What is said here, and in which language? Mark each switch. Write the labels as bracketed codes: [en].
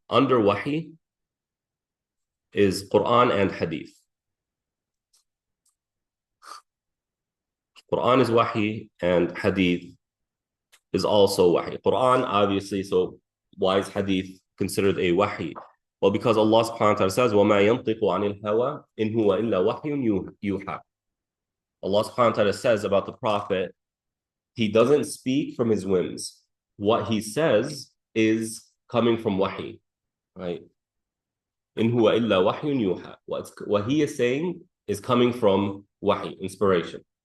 [en] Under wahi is Quran and hadith. Quran is wahi and hadith is also wahi. Quran, obviously, so why is hadith considered a wahi? Well, because Allah subhanahu wa ta'ala says, [ar] وَمَا يَنْطِقُ عَنِ الْهَوَىٰ إِنْ هُوَ إِلَّا وَحْيٌ يُوحَىٰ. [en] Allah subhanahu wa ta'ala says about the Prophet, he doesn't speak from his whims. What he says is coming from wahi, right? [ar] إِنْ هُوَ إِلَّا وَحْيٌ يُوحَىٰ. [en] What he is saying is coming from wahi, inspiration.